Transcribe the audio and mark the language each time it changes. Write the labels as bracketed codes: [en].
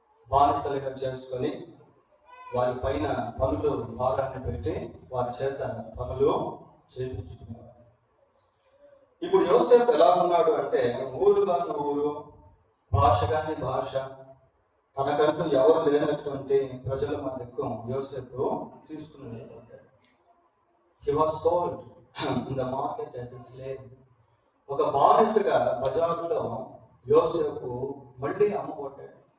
[te] బానిసలుగా చేసుకొని వారి పైన పనులు భారాన్ని పెట్టి వారి చేత పనులు చేయించుకునేవారు. ఇప్పుడు యోసేపు ఎలా ఉన్నాడు అంటే ఊరు కాని ఊరు, భాష కాని భాష, తనకంటూ ఎవరు లేనటువంటి ప్రజల మధ్యకు యోసేపు తీసుకునేవాడు. [en] He was sold in the market as a slave. [te] ఒక బానిసగా బజారులో యోసేపు మళ్ళీ అమ్మబడ్డాడు.